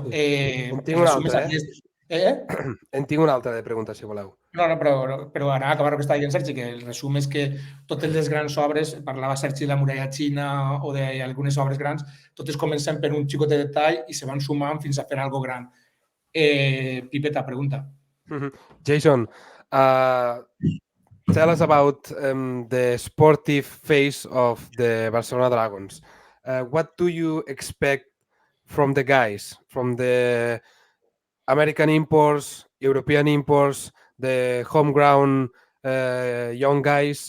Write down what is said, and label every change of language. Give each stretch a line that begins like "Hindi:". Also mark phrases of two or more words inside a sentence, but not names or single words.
Catalan: en tinc una altra, En tinc una altra de pregunta, si voleu. No, però ara acabar el que estava dient Sergi, que el resum és que totes les grans obres, parlava Sergi de la muralla xina o d'algunes obres grans, totes comencen per un xicot de detall i se van sumant fins a fer algo gran. Pipeta, pregunta.
English: Jason, tell us about the sportive face of the Barcelona Dragons. What do you expect from the guys, from the American imports, European imports, the homegrown young guys?